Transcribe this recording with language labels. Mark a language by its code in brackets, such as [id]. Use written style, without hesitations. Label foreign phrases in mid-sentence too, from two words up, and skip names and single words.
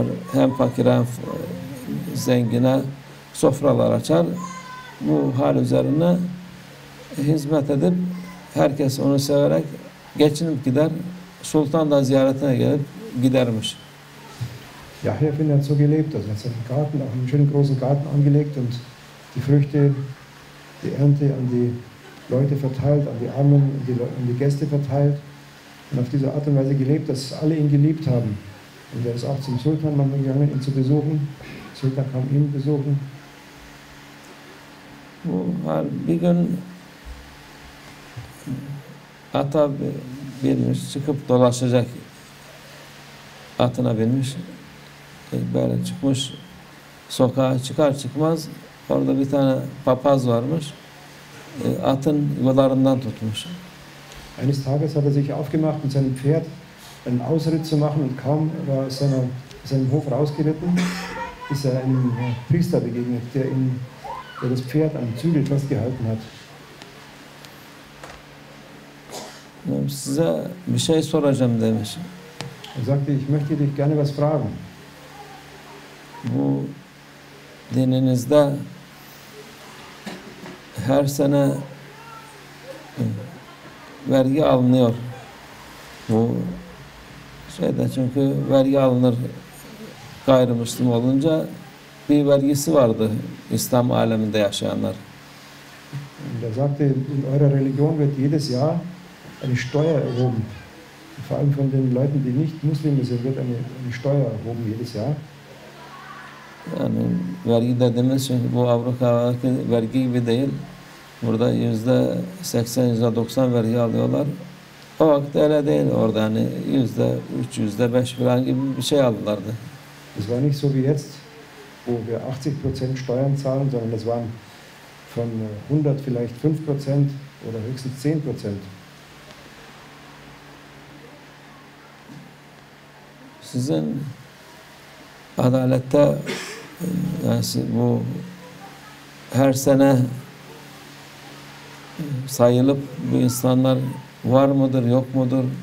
[tr] Hem fakire hem zengine sofralar açar. Bu hal üzerine hizmet edip herkes onu severek geçinip gider. Sultan da ziyaretine gelip gidermiş. [de] Yahya Effendi hat so gelebt, also er hat seinen Garten, auch einen schönen großen Garten angelegt und die Früchte, die Ernte an die Leute verteilt, an die Armen, an die Gäste verteilt und auf diese Art und Weise gelebt, dass alle ihn geliebt haben. Und er ist auch zum Sultan manchmal gegangen, ihn zu besuchen. Der Sultan kam ihn besuchen. [tr] Bir gün ata binmiş, çıkıp dolaşacak, atına binmiş, böyle çıkmış, sokağa çıkar çıkmaz orada bir tane papaz varmış, atın yuvalarından tutmuş. [de] Eines Tages hat er sich aufgemacht, mit seinem Pferd einen Ausritt zu machen, und kaum war er aus seinem Hof rausgeritten, ist er einem Priester begegnet, der das Pferd am Zügel festgehalten hat. [tr] Size bir şey soracağım demiş. [de] Er sagte, ich möchte dich gerne was fragen. [tr] Bu dininizde her sene vergi alınıyor. Bu şeyde, çünkü vergi alınır gayrimüslim olunca, bir vergisi vardı İslam aleminde yaşayanlar. [de] Und er sagte, in eurer Religion wird jedes Jahr eine Steuer erhoben. Vor allem von den Leuten, die nicht Muslime sind, wird eine Steuer erhoben jedes Jahr. [tr] Yani vergi dediğimiz, çünkü bu Avrupa'daki vergi gibi değil. Burada %80, %90 vergi alıyorlar. O vakit öyle değil, orada hani %3, %5 falan gibi bir şey aldılardı. [de] Es war nicht so wie jetzt, wo wir 80% Steuern zahlen, sondern das waren von 100 vielleicht 5% oder höchstens 10%. [tr] Sizin adalette yani bu her sene sayılıp bu insanlar var mıdır, yok mudur?